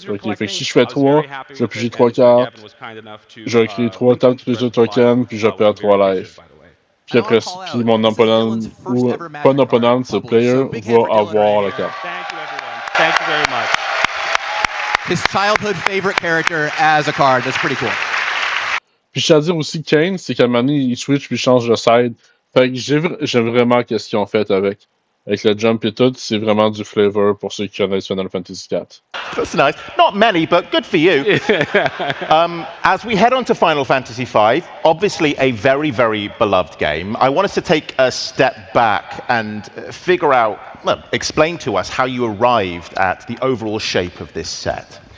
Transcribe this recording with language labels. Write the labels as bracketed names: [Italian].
[French] Ok, fait que si je fais 3, je vais piger 3 cartes, je vais créer 3 tables treasure token, puis je perds 3 lives. Puis après, puis mon opponent, ou pas un opponent, c'est player, va avoir la carte. [English] Thank you very much. His childhood favorite character as a card, that's pretty cool. [French] Puis je tiens à dire aussi Kain, c'est qu'à un moment donné, il switch puis il change de side. Fait que j'aime vraiment ce qu'ils ont fait avec le jump et tout, c'est vraiment du flavor pour ceux qui connaissent Final Fantasy IV. [English] That's nice. Not many, but good for you. As we head on to Final Fantasy V, obviously a very, very beloved game, I want us to take a step back and figure out, explain to us how you arrived at the overall shape of this set.